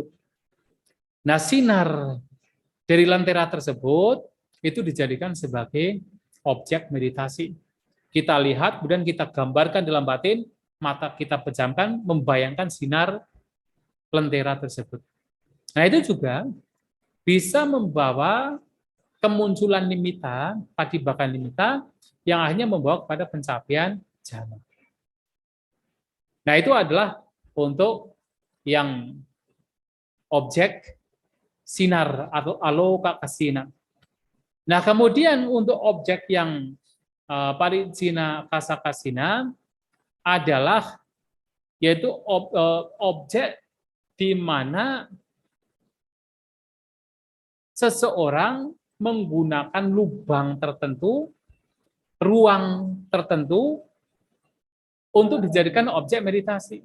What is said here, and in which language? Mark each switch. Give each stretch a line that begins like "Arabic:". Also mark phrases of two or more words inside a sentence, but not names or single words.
Indonesian: Nah, sinar dari lentera tersebut itu dijadikan sebagai objek meditasi. Kita lihat, kemudian kita gambarkan dalam batin, mata kita pejamkan, membayangkan sinar lentera tersebut. Nah, itu juga bisa membawa kemunculan nimitta,
Pali: patibakan nimitta,
Indonesian: yang akhirnya membawa kepada pencapaian jhana. Nah, itu adalah untuk yang objek sinar atau
Pali: aloka kasina.
Indonesian: Nah, kemudian untuk objek yang
Pali: paricina kasakasina
Indonesian: adalah yaitu objek di mana seseorang menggunakan lubang tertentu, ruang tertentu untuk dijadikan objek meditasi.